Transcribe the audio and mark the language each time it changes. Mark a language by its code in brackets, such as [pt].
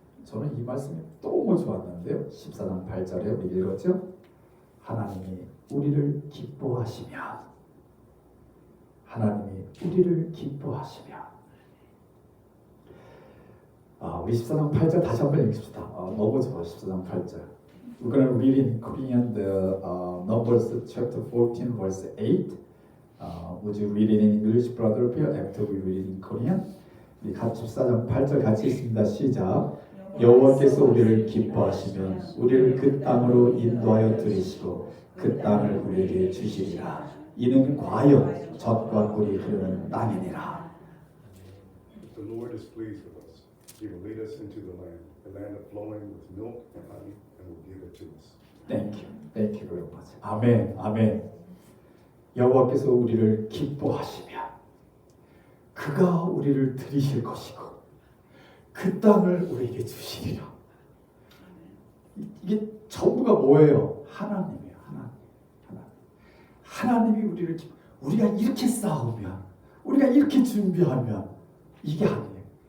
[ko] 저는 이 말씀이 너무 좋았는데요. 14장 8절에 우리 읽었죠. 하나님이 우리를 기뻐하시면 하나님이 우리를 기뻐하시며. 우리 14장 8절 다시 한번 읽읍시다. 너무 좋아. 14장 8절. [en] We're going to read in Korean the Numbers chapter 14 verse 8. Would you read it in English, brother Bill? After we read it in Korean. [ko] 우리 같이 14장 8절 같이 읽습니다. 시작. 여호와께서 우리를 기뻐하시면 우리를 그 땅으로 인도하여 들이시고 그 땅을 우리에게 주시리라. 이는 과연 젖과 꿀이 흐르는 땅이니라. [en] The Lord is pleased with us. He will lead us into the land of flowing with milk and honey, and will give it to us. Thank you. Thank you very much. 아멘. 아멘. [ko] 여호와께서 우리를 기뻐하시며 그가 우리를 들이실 것이고 그 땅을 우리에게 주시리라. 이게 전부가 뭐예요? 하나님이에요. 하나님이 우리를 우리가 이렇게 싸우면 우리가 이렇게 준비하면 이게 아니에요.